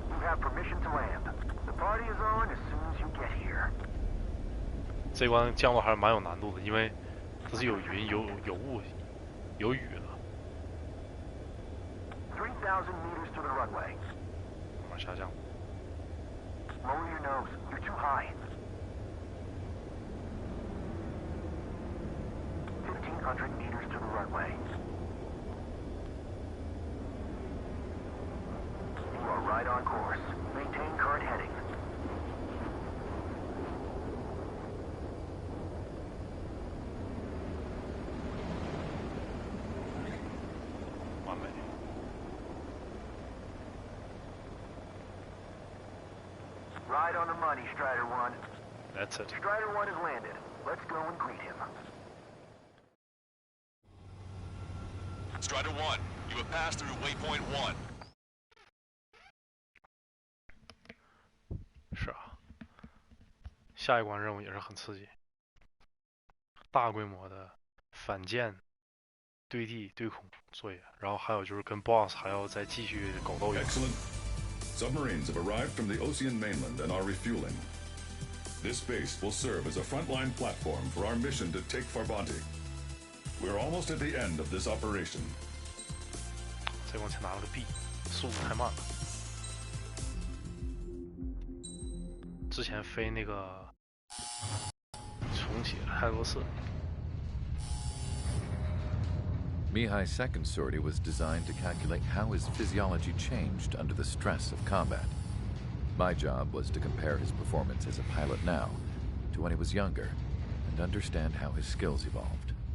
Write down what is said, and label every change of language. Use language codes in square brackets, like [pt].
[en] You have permission to land. The party is on as soon as you get here. [zh] 这关降落还是蛮有难度的，因为它是有云、有雾、有雨的。 [en] 3,000 meters to the runway. [zh] 慢慢下降。 [en] Lower your nose. You're too high. 1,500 meters to the runway. You are right on course. Maintain current heading. [zh] 完美。 [en] Right on the money, Strider 1. That's it. Strider 1 has landed. Let's go and greet him. Strider 1, you have passed through waypoint 1. [zh] 是啊，下一关任务也是很刺激，大规模的反舰、对地、对空作业，然后还有就是跟 BOSS 还要再继续狗斗一番。 [en] Excellent. Submarines have arrived from the Ocean mainland and are refueling. This base will serve as a frontline platform for our mission to take Farbanti. We're almost at the end of this operation. [zh] 这关才拿了个 B， 速度太慢了。之前飞那个重启了太多次。 [en] Mihai's second sortie was designed to calculate how his physiology changed under the stress of combat. My job was to compare his performance as a pilot now to when he was younger and understand how his skills evolved.